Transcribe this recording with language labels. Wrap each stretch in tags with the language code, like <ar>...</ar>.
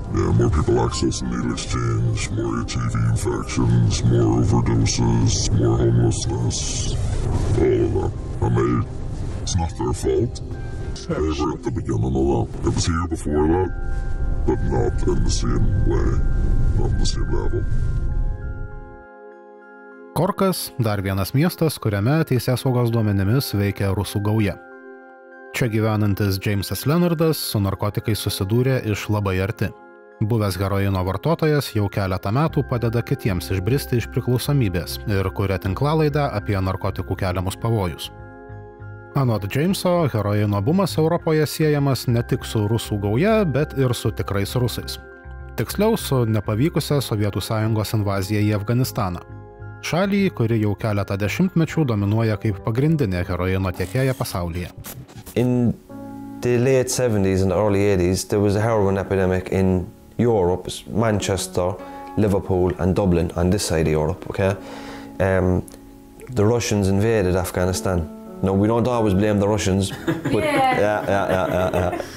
<en>Yeah, more people accessing needle exchange, more HIV infections, more overdoses, more homelessness, all of that. I mean, it's not their fault. They were at the beginning of that. It was here before that, but not in the same way, not on the same level.</en> <lt>Korkas – dar vienas miestas, kuriame teisėsaugos duomenimis veikia rusų gauja. Čia gyvenantis Jamesas Leonardas su narkotikais susidūrė iš labai arti. Buvęs heroino vartotojas jau keletą metų padeda kitiems išbristi iš priklausomybės ir kuria tinklalaidę apie narkotikų keliamus pavojus. Anot Jameso, heroino bumas Europoje siejamas ne tik su rusų gauja, bet ir su tikrais rusais. Tiksliau, su nepavykusia Sovietų Sąjungos invazija į Afganistaną. Šalį, kuri jau keletą dešimtmečių dominuoja kaip pagrindinė heroino tiekėja pasaulyje.</lt> <en>In the late 70s and early 80s, there was a heroin epidemic in Europe, Manchester, Liverpool and Dublin on this side of Europe, okay? The Russians invaded Afghanistan. No, we don't always blame the Russians, but yeah.</en>